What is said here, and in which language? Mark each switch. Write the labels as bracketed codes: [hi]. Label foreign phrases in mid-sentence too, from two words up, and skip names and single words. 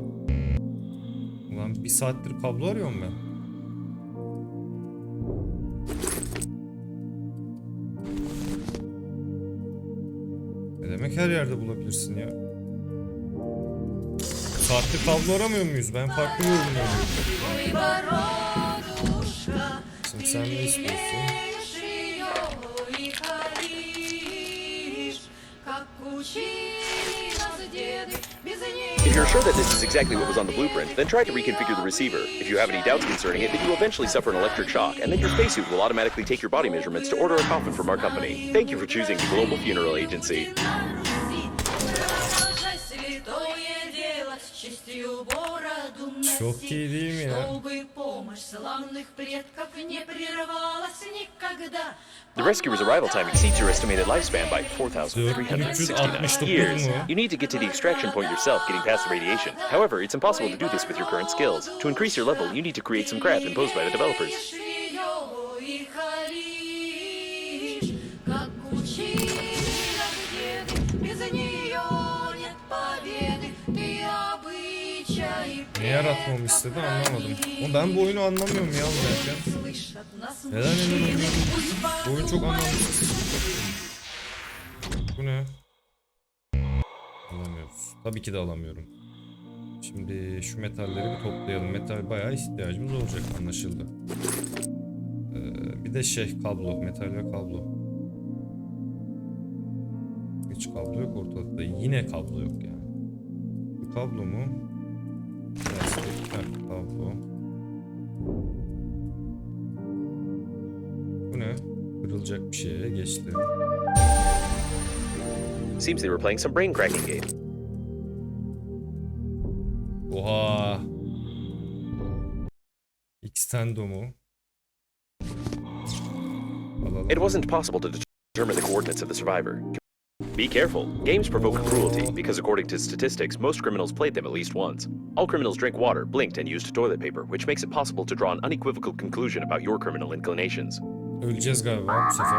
[tr] Ulan bir saattir kablo arıyorum ben. Ne demek her yerde bulabilirsin ya? Farklı kablo aramıyor muyuz? Ben farklı bir ürün arıyorum. [ru] Ой, бородушка, [tr] Şimdi [ru] ты [tr] sen ne istiyorsun? [ru] лелеешь ее и халишь, как учили нас деды, без [en] If you're [ru] нее. [en] sure that this is exactly what was on the blueprint, then try to reconfigure the receiver. If you have any doubts concerning it, then you will eventually suffer an electric shock, and then your spacesuit will automatically take your body measurements to order a coffin from our company. Thank you for choosing the Global Funeral Agency. [tr] Çok iyi değil mi ya? [ru] Чтобы помощь славных предков не прерывалась никогда. [en] The rescuer's arrival time exceeds your estimated lifespan by 4,369 years. You need to get to the extraction point yourself, getting past the radiation. However, it's impossible to do this with your current skills. To increase your level, you need to create some craft imposed by the developers. [ru] Как учили нас деды, без нее нет победы. Ты обычай [tr] Ne yaratmamı istedi anlamadım. Ama ben bu oyunu anlamıyorum ya oynarken. [ru] слышат нас. [tr] Neden oynuyorum? Bu oyun çok anlamsız. Bu ne? Alamıyoruz. Tabii ki de alamıyorum. Şimdi şu metalleri bir toplayalım. Metal bayağı ihtiyacımız olacak, anlaşıldı. Bir de kablo. Metal ve kablo. Hiç kablo yok ortalıkta. Yine kablo yok yani. Bu kablo mu? Plastik. Kablo. Bu ne? Kırılacak bir şeye geçti. [en] Seems they were playing some brain cracking game. [tr] Oha. Extendo mu? Alalım. [en] It wasn't possible to determine the coordinates of the survivor. Be careful. Games provoke cruelty because, according to statistics, most criminals played them at least once. All criminals drink water, blinked, and used toilet paper, which makes it possible to draw an unequivocal conclusion about your criminal inclinations. [tr] Öleceğiz galiba bu sefer.